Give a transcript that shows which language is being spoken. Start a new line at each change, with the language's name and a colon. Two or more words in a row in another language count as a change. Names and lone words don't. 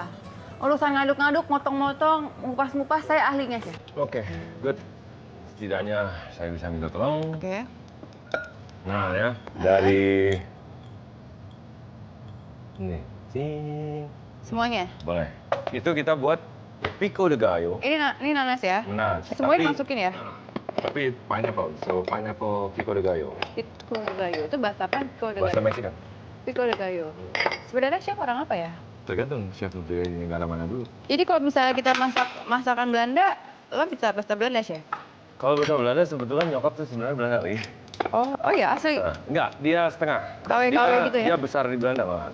Indonesian: Urusan ngaduk-ngaduk, motong-motong, ngupas-ngupas, saya ahlinya sih.
English: Oke, good.
Indonesian: Setidaknya saya bisa minta tolong. Oke. Nah ya, dari ini, cing. Semuanya? Boleh. Itu kita buat
Spanish: pico de gallo.
Indonesian: Ini nanas ya? Nah, Semuanya masukin ya?
English: Tapi pineapple, so pineapple
Spanish: pico de gallo. Pico de gallo. Itu bahasa apa? Pico de
Indonesian: Bahasa
Spanish: gallo.
Indonesian: Mexican.
Spanish: Pico de gallo.
Indonesian: Sebenarnya chef orang apa ya? Tergantung chef dari negara mana dulu. Jadi kalau misalnya kita masakan Belanda, lo bisa bahasa Belanda chef? Kalau bahasa Belanda sebetulnya nyokap tuh sebenarnya Belanda nih. Oh ya asli? Enggak, dia setengah. KW gitu ya? Dia besar di Belanda malah.